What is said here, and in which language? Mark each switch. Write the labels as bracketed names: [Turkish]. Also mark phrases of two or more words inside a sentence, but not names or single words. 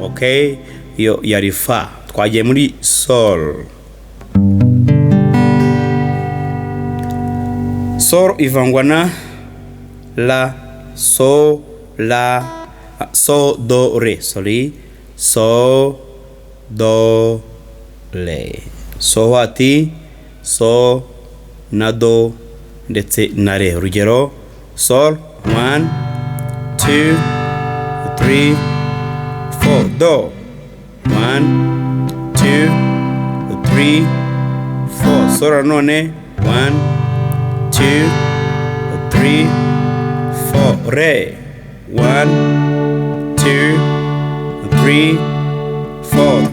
[Kinyarwanda] Okay, iyo yari fa. Twagiye muri sol. Sol ivangwa na la, so, la, so, do, re. Sorry, so, do, re. So hati, so, na do, ndetse na re. Urugero, sol 1 2 3 4, do 1 2 3 4. Sol nanone 1 2 3 4, re 1 2 3 4.